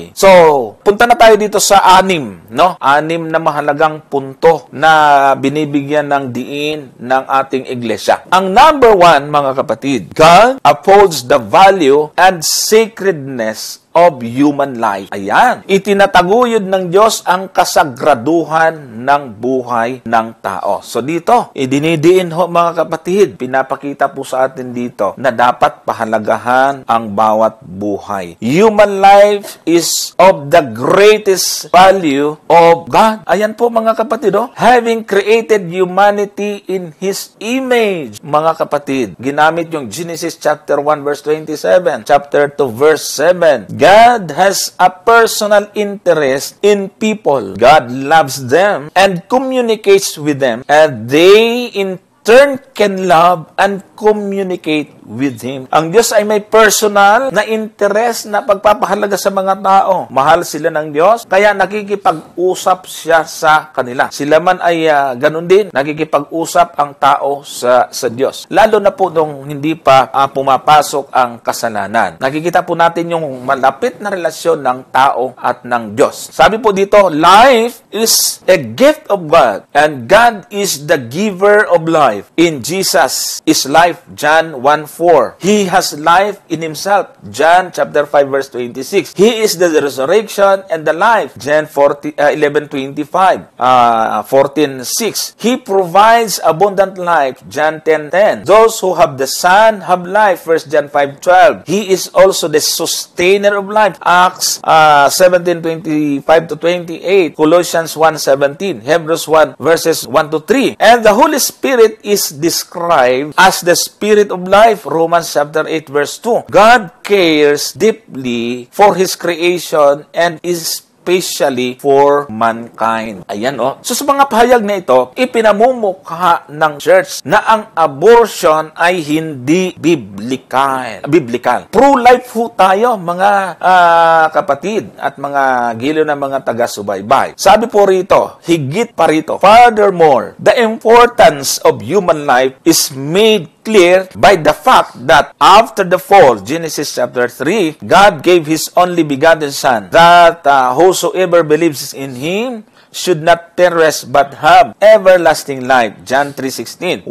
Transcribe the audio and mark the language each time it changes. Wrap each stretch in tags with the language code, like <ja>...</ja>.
<tl>So, punta na tayo dito sa 6, no? 6 na mahalagang punto na binibigyan ng diin ng ating iglesia. Ang number 1, mga kapatid,</tl> <en>God upholds the value and sacredness of human life.</en> <tl>Ayan. Itinataguyod ng Diyos ang kasagraduhan ng buhay ng tao. So dito, idinidiin ho mga kapatid, pinapakita po sa atin dito na dapat pahalagahan ang bawat buhay.</tl> <en>Human life is of the greatest value of God.</en> <tl>Ayan po mga kapatid,</tl> <en>having created humanity in His image.</en> <tl>Mga kapatid, ginamit yung Genesis chapter 1 verse 27, chapter 2 verse 7.</tl> <en>God has a personal interest in people. God loves them and communicates with them, and they in turn can love and communicate with Him.</en> <tl>Ang Diyos ay may personal na interest na pagpapahalaga sa mga tao. Mahal sila ng Diyos, kaya nakikipag-usap siya sa kanila. Sila man ay ganun din, nakikipag-usap ang tao sa Diyos. Lalo na po nung hindi pa pumapasok ang kasalanan. Nakikita po natin yung malapit na relasyon ng tao at ng Diyos. Sabi po dito,</tl> <en>life is a gift of God, and God is the giver of life. In Jesus is life, John 1:4. He has life in Himself, John chapter 5 verse 26. He is the resurrection and the life, John 11:25, 14:6. He provides abundant life, John 10:10. Those who have the Son have life, 1 John 5:12. He is also the sustainer of life, Acts 17:25-28, Colossians 1:17, Hebrews 1 verses 1-3. And the Holy Spirit is described as the Spirit of life, Romans chapter 8 verse 2. God cares deeply for His creation and is especially for mankind.</en> <tl>Ayan So sa mga pahayag na ito, ipinamumukha ng church na ang abortion ay hindi biblical. Pro-life ho tayo, mga kapatid at mga giliw na mga taga-subaybay. Sabi po rito, higit pa rito,</tl> <en>furthermore, the importance of human life is made clear by the fact that after the fall, Genesis chapter 3, God gave His only begotten Son, that whosoever believes in Him should not perish but have everlasting life, John 3:16.</en>